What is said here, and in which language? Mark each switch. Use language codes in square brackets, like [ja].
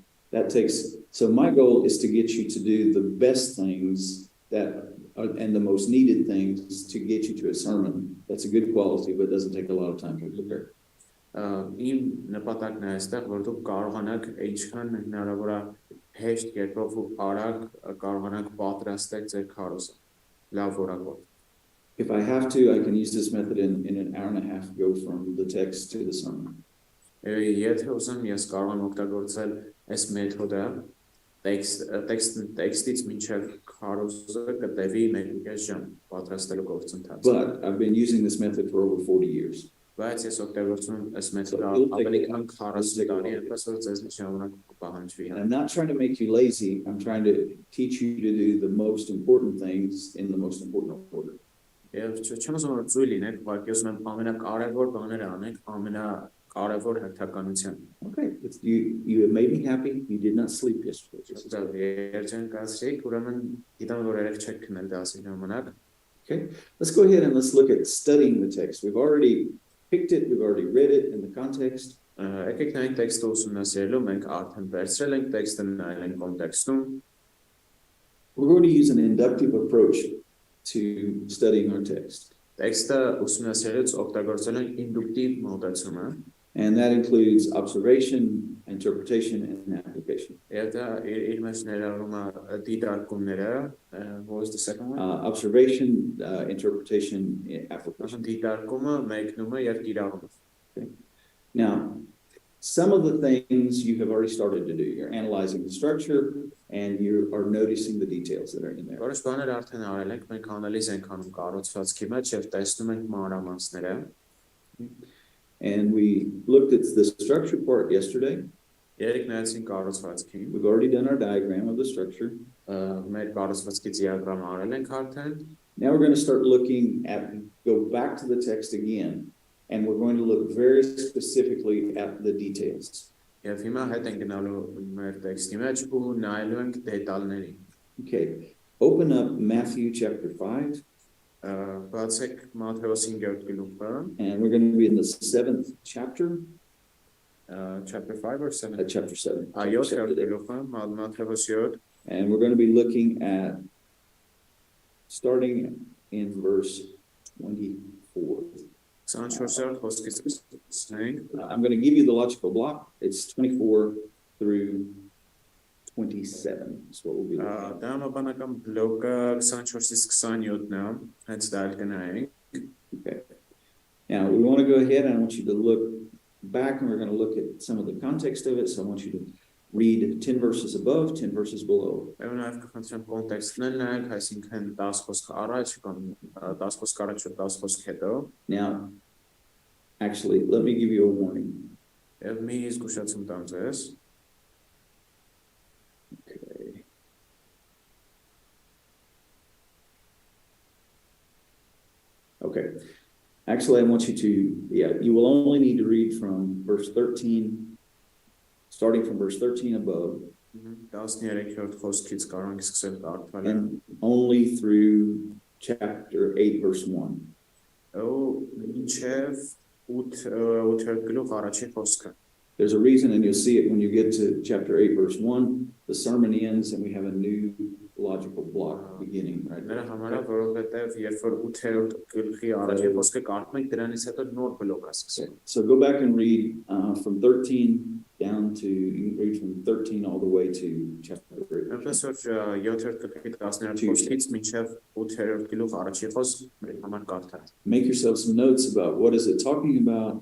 [en] That takes, so my goal is to get you to do the best things that are, and the most needed things to get you to a sermon. That's a good quality, but it doesn't take a lot of time to prepare. [hy] Իմ նպատակն է այստեղ, որ դուք կարողանաք ինչքան հնարավոր է հեշտ կերպով ու արագ կարողանաք պատրաստել ձեր քարոզը։ Լավ որակով։ [en] If I have to, I can use this method in an hour and a half, go from the text to the sermon. [hy] Եթե ուզեմ, ես կարող եմ օգտագործել այս մեթոդը, տեքստից մինչև քարոզը կտևի 1.5 ժամ պատրաստելու գործընթացը։ [en] But I've been using this method for over 40 years. [hy] Բայց ես օգտագործում եմ այս մեթոդը ավելի քան 40 տարի, այնպես որ ձեզ ժամանակ կպահանջվի։ [en] And I'm not trying to make you lazy. I'm trying to teach you to do the most important things in the most important order. [hy] Եվ չեմ ուզում որ ծույլ լինեք, ուղղակի ուզում եմ ամենակարևոր բաները անենք ամենակարևոր հերթականությամբ։ [en] Okay, you made me happy. You did not sleep yesterday. [hy] Երջանկացրիք, ուրեմն գիտեմ որ երեք չեք քնել դասի ժամանակ։ [en] Okay, let's go ahead and let's look at studying the text. We've already picked it. We've already read it in the context. [hy] Եկեք նայենք տեքստը ուսումնասիրելու, մենք արդեն վերցրել ենք տեքստը, նայել ենք կոնտեքստում։ [en] We're going to use an inductive approach to studying our text. [hy] Տեքստը ուսումնասիրելուց օգտագործել ենք ինդուկտիվ մոտեցումը, [en] and that includes observation, interpretation, and application. [hy] Եվ դա իր մեջ ներառում է դիտարկումները, [en] what was the second one? Observation, interpretation, application. [hy] Դիտարկումը, մեկնումը եւ կիրառումը. [en] Okay. Now, some of the things you have already started to do. You're analyzing the structure and you are noticing the details that are in there. [hy] Որոշ բաներ արդեն արել ենք, մենք անալիզ ենք անում կառուցվածքի մեջ եւ տեսնում ենք մանրամասները. [en] And we looked at the structure part yesterday. [hy] Երեք նայեցին կառուցվածքին, [en] We've already done our diagram of the structure. [hy] մեր կառուցվածքի դիագրամը արել ենք արդեն։ [en] Now we're going to start looking at, go back to the text again, and we're going to look very specifically at the details. [hy] Եվ հիմա հետ ենք գնալու մեր տեքստի մեջ ու նայելու ենք դետալներին։ [en] Okay, open up Matthew chapter 5. [hy] Բացեք Մատթեոս 5-րդ գլուխը, [en] And we're going to be in the 7th chapter. chapter 5 or 7? Chapter 7. [hy] Այո, 7-րդ գլուխը, Մատթեոս 7, [en] And we're going to be looking at, starting in verse 24. [hy] 24-րդ խոսքից սկսենք։ [en] I'm going to give you the logical block. It's 24 through 27. That's what we'll be looking at. [hy] Դա համաբանական բլոկը 24-ից 27-ն է, հենց դա կնայենք։ [en] Okay. Now, we want to go ahead and I want you to look back and we're going to look at some of the context of it. So I want you to read 10 verses above, 10 verses below. [hy] Եվ նաև կխնդրեմ կոնտեքստն էլ նայեք, այսինքն 10 խոսք առաջ կամ 10 խոսք առաջ ու 10 խոսք հետո։ [en] Now, actually, let me give you a warning. [hy] Եվ մի զգուշացում տամ ձեզ։ [en] Okay. Okay. Actually, I want you to, you will only need to read from verse 13, starting from verse 13 above, [hy] 13-րդ խոսքից կարող ենք սկսել կարդալ։ [en] and only through chapter 8, verse 1. [hy] Մինչև 8-րդ գլուխ առաջի խոսքը։ [en] There's a reason, and you'll see it when you get to chapter 8, verse 1. The sermon ends, and we have a new logical block beginning right [hy] Նրա [en] now. [hy] համար է, որովհետև երբ որ 8-րդ գլխի առաջի խոսքը կարդում ենք, դրանից հետո նոր բլոկ է սկսել։ [en] So go back and read from 13 down to, you can read from 13 all the way to chapter 8. [hy] Այնպես որ 7-րդ գլխի 10-րդ խոսքից մինչև 8-րդ գլուխ առաջի խոսք մեր համար կարդալ։ [en] Make yourself some notes about what is it talking about.